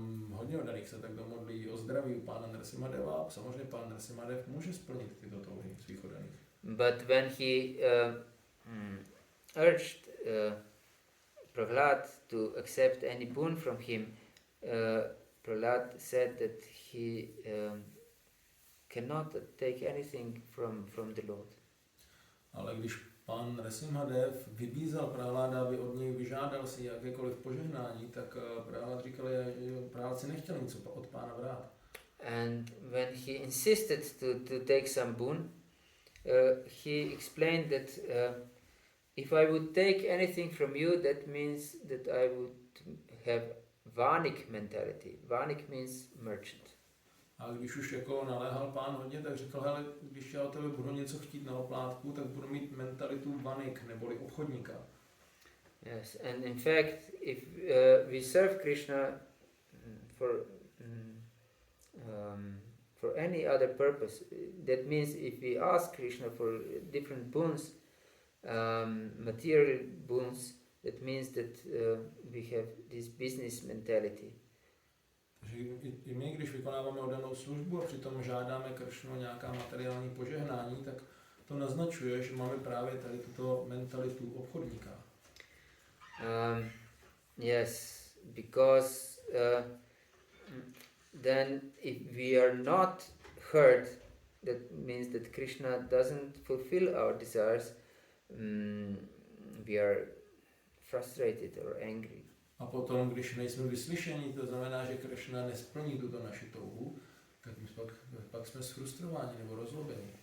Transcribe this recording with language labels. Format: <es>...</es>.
<cs>Hodně oddaných se tak domodlí o zdraví u pána Nrsimhadeva a samozřejmě pán Nrsimhadev může splnit tyto touhy svých oddaných.</cs> <en>But when he urged Prahlad to accept any boon from him, Prahlad said that he cannot take anything from the Lord.</en> <cs>Ale když pán Nrsimhadev vybízel Prahláda, aby od něj vyžádal si jakékoliv požehnání, tak Prahlad říkal, že Prahlad si nechtěl nic od pána brát.</cs> <en>And when he insisted to take some boon, he explained that if I would take anything from you, that means that I would have vanik mentality. Vanik means merchant.</en> <cs>A když už jako naléhal pán hodně, tak říkal, hele, když já od tebe budu něco chtít na oplátku, tak budu mít mentalitu vanik, neboli obchodníka.</cs> <en>Yes, and in fact, if we serve Krishna for any other purpose, that means if we ask Krishna for different boons, material boons, that means that we have this business mentality.</en> <cs>Takže i my, když vykonáváme oddanou službu a přitom žádáme Kršnu nějaká materiální požehnání, tak to naznačuje, že máme právě tady tuto mentalitu obchodníka.</cs> <en>Yes, because then if we are not heard, that means that Krishna doesn't fulfill our desires, we are frustrated or angry.</en> <cs>A potom, když nejsme vyslyšeni, to znamená, že Kršna nesplní tuto naši touhu, tak my pak jsme sfrustrováni nebo rozlobení.</cs>